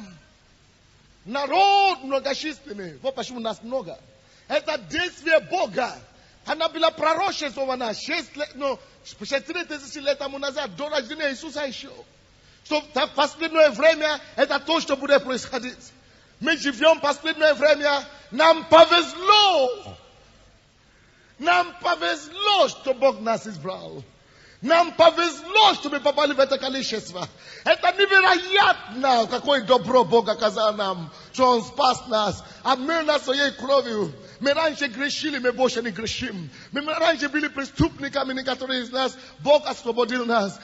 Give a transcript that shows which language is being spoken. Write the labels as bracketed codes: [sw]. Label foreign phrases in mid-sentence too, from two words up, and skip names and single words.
[ru] Народ многочисленный. Вот почему нас много. Это действие Бога. Она была пророчествована 4000 лет тому назад, до рождения Иисуса еще. Что в последнее время это то, что будет происходить. Мы живём последнее время, нам повезло. Нам повезло, что Бог нас избрал. Нам повезло, что мы попали в это количество. Это невероятно, какое добро Бог оказал нам, что Он спас нас, обмыл нас своей кровью. Мы раньше грешили, мы больше не грешим. Мы раньше были преступниками, некоторые из нас, Бог освободил нас.